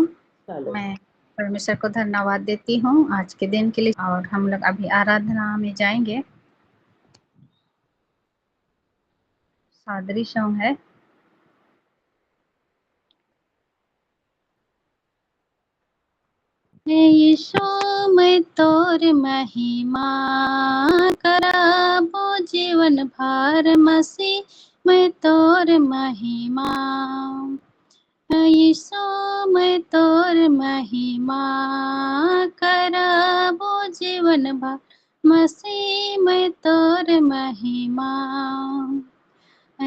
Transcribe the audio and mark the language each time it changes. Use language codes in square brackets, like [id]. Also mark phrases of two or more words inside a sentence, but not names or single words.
[hi] मैं परमेश्वर को धन्यवाद देती हूँ आज के दिन के लिए। और हम लोग अभी आराधना में जाएंगे। सादरी सॉन्ग है। [sck] यीशु मैं तोर महिमा कराबो जीवन भर, मसीह मैं तोर महिमा। यीशु मैं तोर महिमा कराबो जीवन भर, मसीह मैं तोर महिमा।